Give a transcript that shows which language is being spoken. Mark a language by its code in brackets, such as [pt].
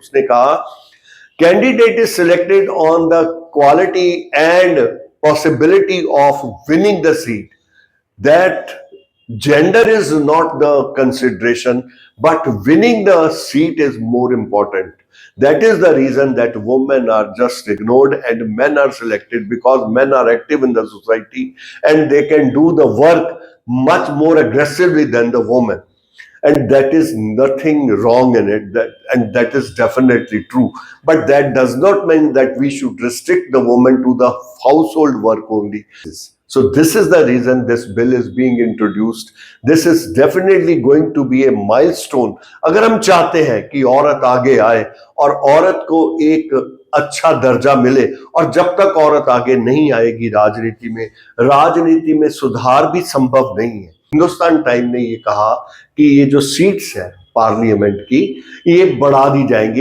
[hi] उसने कहा, [en] Candidate is selected on the quality and possibility of winning the seat, that gender is not the consideration, but winning the seat is more important. That is the reason that women are just ignored and men are selected, because men are active in the society and they can do the work much more aggressively than the woman. And that is nothing wrong in it, and that is definitely true. But that does not mean that we should restrict the woman to the household work only. So this is the reason this bill is being introduced. This is definitely going to be a milestone. [hi] अगर हम चाहते हैं कि औरत आगे आए और औरत को एक अच्छा दर्जा मिले, और जब तक औरत आगे नहीं आएगी राजनीति में सुधार भी संभव नहीं है। हिंदुस्तान टाइम ने ये कहा कि ये जो सीट्स है पार्लियामेंट की, ये बढ़ा दी जाएंगी।